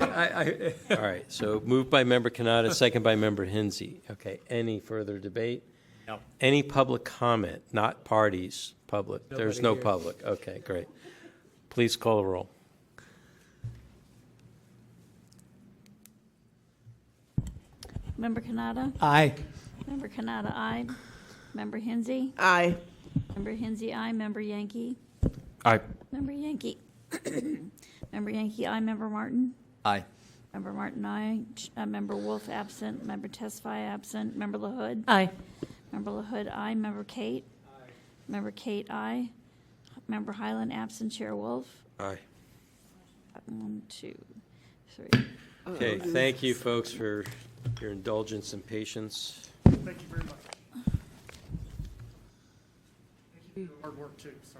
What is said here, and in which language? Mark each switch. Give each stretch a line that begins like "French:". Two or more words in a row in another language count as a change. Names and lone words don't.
English: All right, so moved by Member Kanata, second by Member Hinsey. Okay, any further debate? No. Any public comment? Not parties, public. There's no here. public. Okay, great. Please call the roll. Member Kanata? Aye. Member Kanata, aye. Member Hinsey? Aye. Member Hinsey, aye. Member Yankee? Aye. Member Yankee? Member Yankee, aye. Member Martin? Aye. Member Martin, aye. Member Wolf, absent. Member Tesfaye, absent. Member LaHood? Aye. Member LaHood, aye. Member Kate? Aye. Member Kate, aye. Member Highland, absent. Chair Wolf? Aye. 1, 2, 3. Okay, thank you, folks, for your indulgence and patience. Thank you very much. Thank you for your hard work too, sorry.